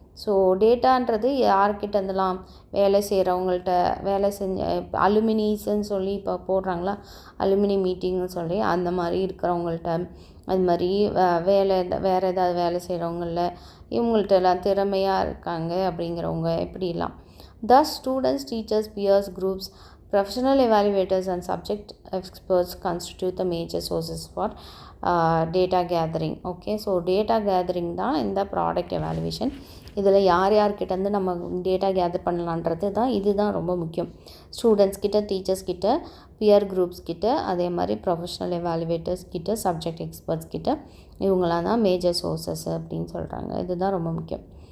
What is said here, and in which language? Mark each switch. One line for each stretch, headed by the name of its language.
Tamil: So டேட்டான்றது யார்கிட்ட இருந்தெல்லாம் வேலை செய்கிறவங்கள்ட்ட, வேலை செஞ்ச அலுமினிஸ்ன்னு சொல்லி இப்போ போடுறாங்களா, அலுமினி மீட்டிங்னு சொல்லி அந்த மாதிரி இருக்கிறவங்கள்ட்ட, அது மாதிரி வேறு ஏதாவது வேலை செய்கிறவங்கள இவங்கள்ட்ட எல்லாம் திறமையாக இருக்காங்க அப்படிங்கிறவங்க எப்படிலாம்.
English: Thus students, teachers, peers, groups, professional evaluators and subject experts constitute the major sources for data gathering.
Tamil: Okay, so data gathering தான் இந்த ப்ராடக்ட் எவாலுவேஷன். இதில் யார்கிட்டேருந்து நம்ம டேட்டா கேதர் பண்ணலான்றது தான், இதுதான் ரொம்ப முக்கியம். ஸ்டூடெண்ட்ஸ் கிட்ட, டீச்சர்ஸ் கிட்ட, பியர் குரூப்ஸ் கிட்ட, அதே மாதிரி ப்ரொஃபஷனல் எவாலுவேட்டர்ஸ் கிட்ட, சப்ஜெக்ட் எக்ஸ்பர்ட்ஸ் கிட்ட, இவங்களாம் தான் மேஜர் சோர்சஸ் அப்படின்னு சொல்கிறாங்க. இதுதான் ரொம்ப முக்கியம்.